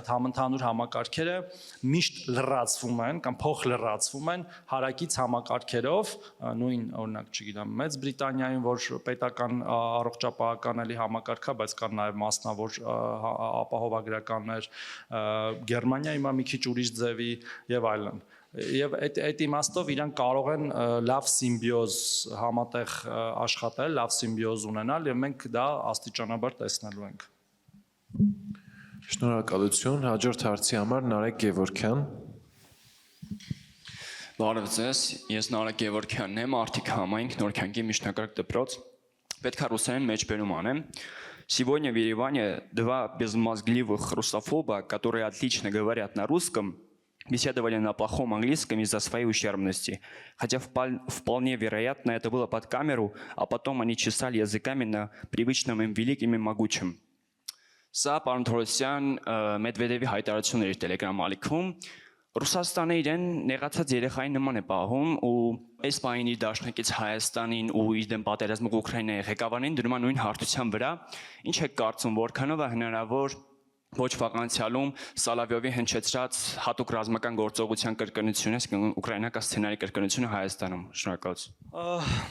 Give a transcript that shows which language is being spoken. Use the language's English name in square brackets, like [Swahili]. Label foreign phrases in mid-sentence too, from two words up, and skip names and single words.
[Armenian] այդ համընդհանուր համակարգերը միշտ լրացվում են կամ փոխլրացվում են հարակից համակարգերով, նույն օրինակ, չգիտեմ, Մեծ Բրիտանիայում, որ պետական առողջապահական էլի համակարգա, բայց կան նաև մասնավոր ապահովագրականներ, Գերմանիայում մի քիչ ուրիշ ձևի եւ այլն։ Եվ այդ իմաստով իրանք կարող են լավ սիմբիոզ համատեղ աշխատել, լավ սիմբիոզ ունենալ եւ մենք դա աստիճանաբար տեսնելու ենք։ Շնորհակալություն, հաջորդ հարցի համար Նարեկ Գևորգյան։ Բարև ձեզ, ես Նարեկ Գևորգյանն եմ, Արթիկ համայնք, Նորքյանքի միջնակարգ допроц. Պետք է ռուսերեն մեջբերում անեմ. [Russian] Сегодня в Ереване два безмозгливых русофоба, которые отлично говорят на русском, беседовали на плохом английском из-за своей ущербности. Хотя вполне вероятно это было под камеру, а потом они чесали языками на привычном им великим и могучем. [Armenian] Սա պարոն Թորոսյան Մեդվեդևի հայտարարությունն էր Telegram ալիքում. Ռուսաստանը իրեն նեղացած երեխայի նման է պահում ու այս պահին իր դաշնակից Հայաստանին ու իր դեմ պատերազմող Ուկրաինայի ղեկավարին դնում է նույն հարթության վրա. Ինչ եք կարծում, որքանով է հնարավոր ոչ վաղ անցյալում Սալավյովի հնչեցրած հատուկ ռազմական գործողության կրկնությունը, ուկրաինական սցենարի կրկնությունը Հայաստանում։ Շնորհակալություն։